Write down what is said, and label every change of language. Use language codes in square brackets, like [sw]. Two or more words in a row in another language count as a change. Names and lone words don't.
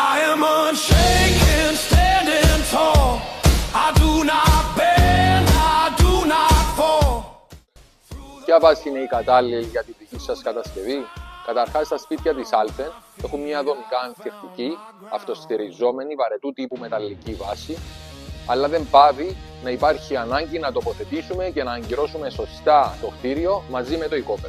[en] am unshaken, standing tall. I do not bend, I do not fall. [el] Ποια βάση είναι η κατάλληλη για τη δική σας κατασκευή? Καταρχάς, στα σπίτια της Alfen έχουν μια δομικά ανθεκτική, αυτοστηριζόμενη, βαρετού τύπου μεταλλική βάση, αλλά δεν πάβει να υπάρχει ανάγκη να τοποθετήσουμε και να αγκυρώσουμε σωστά το κτίριο μαζί με το οικόπεδο.